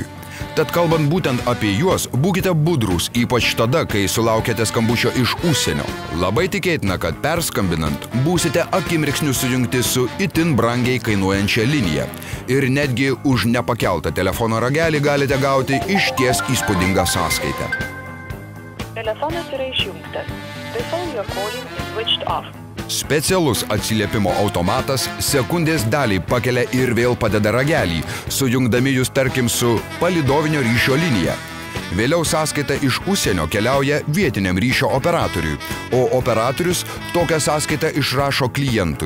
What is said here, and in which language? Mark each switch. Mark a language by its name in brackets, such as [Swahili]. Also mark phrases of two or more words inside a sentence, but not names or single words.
[Lithuanian] Tad kalbant būtent apie juos, būkite budrūs, ypač tada, kai sulaukėte skambučio iš užsienio. Labai tikėtina, kad perskambinant būsite akimirksniu sujungti su itin brangiai kainuojančia linija. Ir netgi už nepakeltą telefono ragelį galite gauti išties įspūdingą sąskaitą. Telefonas yra išjungtas. [English] The phone you're calling is switched off. [Lithuanian] Specialus atsiliepimo automatas sekundės daliai pakelia ir vėl padeda ragelį, sujungdami jūs tarkim su palydovinio ryšio linija. Vėliau sąskaita iš užsienio keliauja vietiniam ryšio operatoriui, o operatorius tokią sąskaitą išrašo klientui.